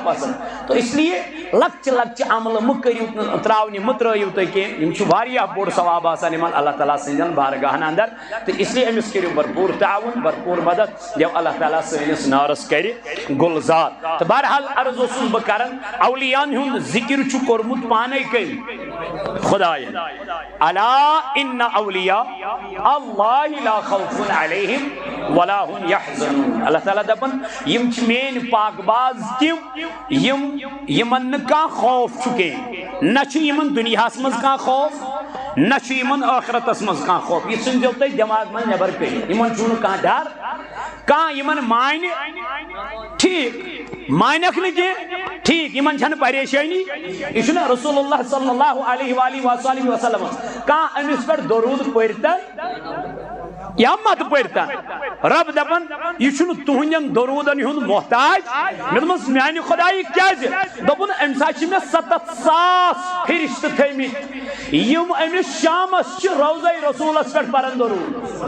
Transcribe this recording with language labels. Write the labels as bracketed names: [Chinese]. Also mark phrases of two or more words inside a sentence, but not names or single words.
[Kashmiri] پسنٛد تو اسلیے لۄکچہِ لۄکچہِ عملہٕ مہٕ کٔرِو تراونہِ مہٕ ترٲیِو تُہۍ کینٛہہ یِم چھِ واریاہ بوٚڑ ثواب آسان یِمن اللہ تعالیٰ سٕنٛدٮ۪ن بارگاہن اندر تہٕ اسلیے أمِس کٔرِو بھرپوٗر تعاوُن بھرپوٗر مدد دٮ۪و اللہ تعالیٰ سٲنِس نارس کرِ گُلزار تہٕ بہرحال عرض اوسُس بہٕ کران اولیاہن ہُنٛد ذِکر چھُ کوٚرمُت پانے کٔمۍ خۄداین [Arabic] الا ان اولیاء اللہ لا خوف علیہم ولا هم يحزنون [Kashmiri] اللہ تعالیٰ دپان یِم چھِ میٲنۍ پاک باز تِم یِمن نہٕ کانٛہہ خوف چھُ کینٛہہ نہ چھُ یِمن دُنیاہس منٛز کانٛہہ خوف نہ چھُ یِمن ٲخرتس منٛز کانٛہہ خوف یہِ ژھٕنزیو تُہۍ دٮ۪ماغ منٛز نٮ۪بر کٔڑِتھ یِمن چھُنہٕ کانٛہہ ڈر کانٛہہ یِمن مانہِ ٹھیٖک مانٮ۪کھ نہٕ کینٛہہ ٹھیٖک یِمن چھنہٕ پریشٲنی یہِ چھُنہ رسول اللہ [Arabic] صلی اللہ علیہ وآلہ وسلم [Kashmiri] کانٛہہ أمِس پٮ۪ٹھ درود پٔرۍتن یا مت پٔرۍتن رب دپان یہِ چھُنہٕ تُہنٛدٮ۪ن درودن ہُنٛد محتاج مےٚ دوٚپمس میانہِ خۄدایہِ کیازِ دوٚپُن امہِ ساتہٕ چھِ مےٚ 7,000 فرشتہٕ تھٲمٕتۍ یِم أمِس شامس چھِ روضے رسوٗلس پٮ۪ٹھ پران درود